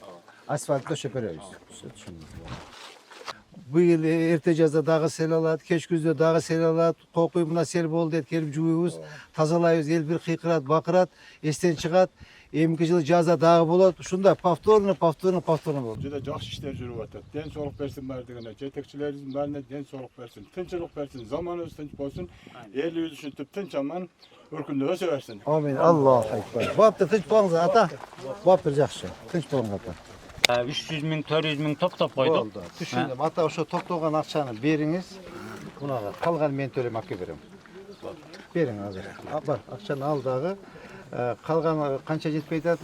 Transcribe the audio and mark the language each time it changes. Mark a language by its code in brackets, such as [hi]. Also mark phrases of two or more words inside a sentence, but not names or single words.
[ky] Асфальтты төшөп беребиз. Быйыл эрте жазда дагы сел алат, кеч күздө дагы сел алат, кокуй мына сел болду дейт, келип жууйбуз, тазалайбыз, эл бир кыйкырат, бакырат, эстен чыгат. Эмки жылы жазда дагы болот. Ушундай повторно болот. Juda жакшы иштер жүрүп атат. Ден соолук берсин баардыгына, жетекчилерибиздин баарына ден соолук берсин, тынчылык берсин, заманыбыз тынч болсун, элибиз ушинтип тынч аман өркүндө өсө берсин. [ar] آمين. الله أكبر. [ky] Баптыр тынч болуңуз ата. Баптыр жакшы. Тынч болуңуз ата. 300 миң, 400 миң топтоп койдук. Түшүндүм. Ата ошо топтогон акчаны бериңиз. Мунага калган мен төлөм акча берем. Бериң азыр. Бар, акчаны ал дагы. Калган канча жетпей атат?